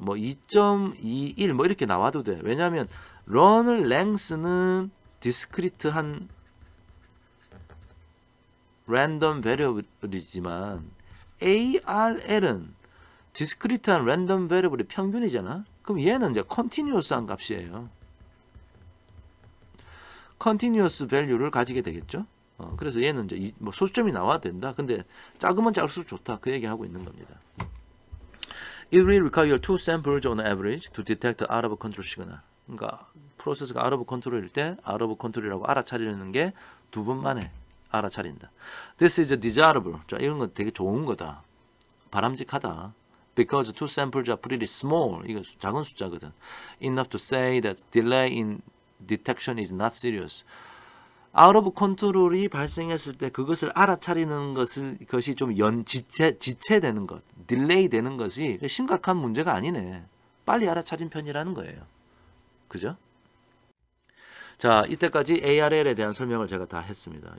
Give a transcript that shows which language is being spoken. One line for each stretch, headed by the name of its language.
Korean: 뭐 2.21 뭐 이렇게 나와도 돼. 왜냐하면 런을 랭스는 디스크리트한 랜덤 베리어블이지만 ARL은 디스크리트한 랜덤 베리어블의 평균이잖아. 그럼 얘는 이제 컨티뉴어스한 값이에요. 컨티뉴어스 밸류를 가지게 되겠죠. 그래서 얘는 이제 뭐 소수점이 나와야 된다. 근데 작으면 작을수록 좋다. 그 얘기하고 있는 겁니다.
English: It will require 2 samples on average to detect out of control signal.
Korean: 그러니까 프로세스가 out of control일 때 out of control이라고 알아차리는 게 2번 만에 알아차린다.
English: This is desirable.
Korean: 자, 이런 건 되게 좋은 거다. 바람직하다.
English: Because 2 samples are pretty small.
Korean: 이거 작은 숫자거든.
English: Enough to say that delay in detection is not serious.
Korean: out of control이 발생했을 때 그것을 알아차리는 것이 좀 지체되는 것, 딜레이 되는 것이 심각한 문제가 아니네. 빨리 알아차린 편이라는 거예요. 그죠? 자, 이때까지 ARL에 대한 설명을 제가 다 했습니다.